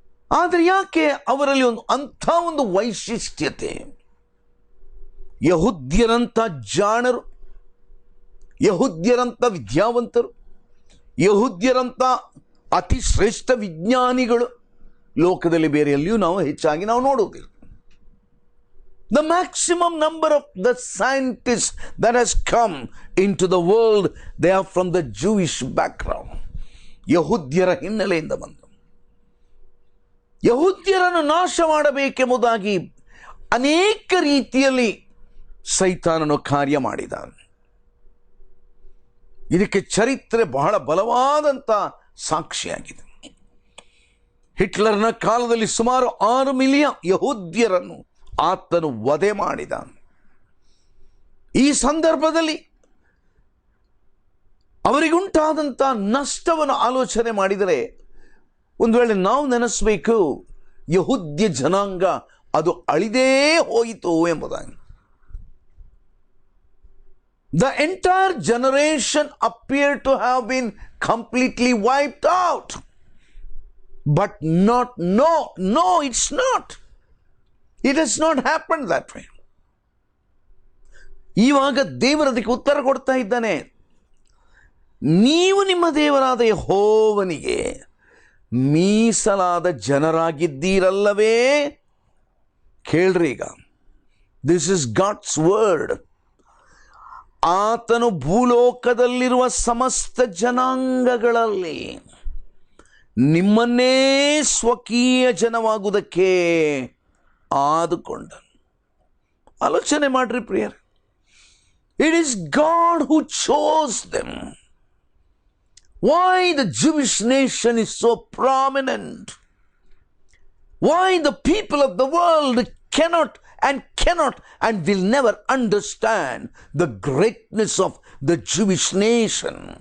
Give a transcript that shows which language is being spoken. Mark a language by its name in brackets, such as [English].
[Kannada] ಆದರೆ ಯಾಕೆ ಅವರಲ್ಲಿ ಅಂಥ ಒಂದು ವೈಶಿಷ್ಟ್ಯತೆ? ಯಹೂದ್ಯರಂಥ ಜಾಣರು, ಯಹೂದ್ಯರಂಥ ವಿದ್ಯಾವಂತರು, ಯಹೂದ್ಯರಂಥ ಅತಿ ಶ್ರೇಷ್ಠ ವಿಜ್ಞಾನಿಗಳು ಲೋಕದಲ್ಲಿ ಬೇರೆ ಎಲ್ಲಿಯೂ ನಾವು ಹೆಚ್ಚಾಗಿ ನಾವು ನೋಡುವುದಿಲ್ಲ. [English] The maximum number of the scientists that has come into the world, they are from the Jewish background. [Kannada] ಯಹೂದ್ಯರ ಹಿನ್ನೆಲೆಯಿಂದ ಬಂದು ಯಹೂದ್ಯರನ್ನು ನಾಶ ಮಾಡಬೇಕೆಂಬುದಾಗಿ ಅನೇಕ ರೀತಿಯಲ್ಲಿ ಸೈತಾನನು ಕಾರ್ಯ ಮಾಡಿದ. ಇದಕ್ಕೆ ಚರಿತ್ರೆ ಬಹಳ ಬಲವಾದಂಥ ಸಾಕ್ಷಿಯಾಗಿದೆ. ಹಿಟ್ಲರ್ನ ಕಾಲದಲ್ಲಿ ಸುಮಾರು 6 ಮಿಲಿಯನ್ ಯಹೂದ್ಯರನ್ನು ಆತನು ವಧೆ ಮಾಡಿದ. ಈ ಸಂದರ್ಭದಲ್ಲಿ ಅವರಿಗುಂಟಾದಂಥ ನಷ್ಟವನ್ನು ಆಲೋಚನೆ ಮಾಡಿದರೆ ಒಂದು ವೇಳೆ ನಾವು ನೆನೆಸಬೇಕು, ಯಹೂದ್ಯ ಜನಾಂಗ ಅದು ಅಳಿದೇ ಹೋಯಿತು ಎಂಬುದಾಗಿ. [English] The entire generation appeared to have been completely wiped out. But no, it's not. It has not happened that way. [Kannada] ಇವಾಗ ದೇವರು ಅದಕ್ಕೆ ಉತ್ತರ ಕೊಡ್ತಾ ಇದ್ದಾನೆ. ನೀವು ನಿಮ್ಮ ದೇವರಾದ ಯೆಹೋವನಿಗೆ ಮೀಸಲಾದ ಜನರಾಗಿದ್ದೀರಲ್ಲವೇ? ಕೇಳ್ರಿ ಈಗ, [English] This is God's word. [Kannada] ಆತನು ಭೂಲೋಕದಲ್ಲಿರುವ ಸಮಸ್ತ ಜನಾಂಗಗಳಲ್ಲಿ ನಿಮ್ಮನ್ನೇ ಸ್ವಕೀಯ ಜನವಾಗುವುದಕ್ಕೆ ಆದುಕೊಂಡನು. ಆಲೋಚನೆ ಮಾಡ್ರಿ ಪ್ರಿಯರೇ, [English] It is God who chose them. Why the Jewish nation is so prominent? Why the people of the world cannot and will never understand the greatness of the Jewish nation?